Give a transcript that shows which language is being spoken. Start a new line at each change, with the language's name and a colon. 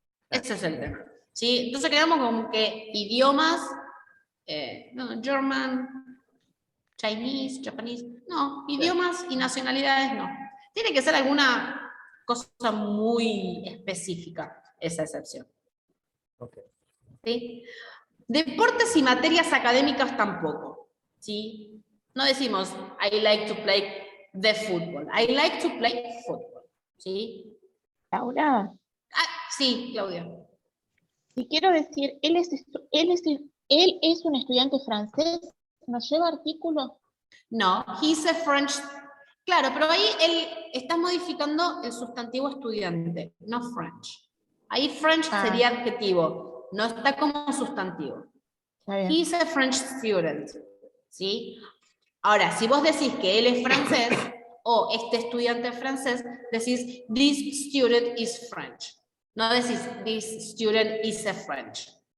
Spanish: Ese es el tema. ¿Sí? Entonces quedamos como que idiomas, no, German, Chinese, Japanese, no, idiomas y nacionalidades no. Tiene que ser alguna cosa muy específica, esa excepción. Okay. ¿Sí? Deportes y materias académicas tampoco, ¿sí? No decimos,
English: I like to play the football. I like to play football,
Spanish: ¿sí? Laura, Sí, Claudia. si quiero decir, él es un estudiante francés, ¿nos lleva artículo?
English: No, he's a French.
Spanish: Claro, pero ahí él está modificando el sustantivo estudiante, no French. Ahí French sería adjetivo, no está como sustantivo. Está bien.
English: He's a French student,
Spanish: ¿sí? Ahora, si vos decís que él es francés, o este estudiante es francés, decís,
English: this student is French.
Spanish: No decís,
English: this student is a French.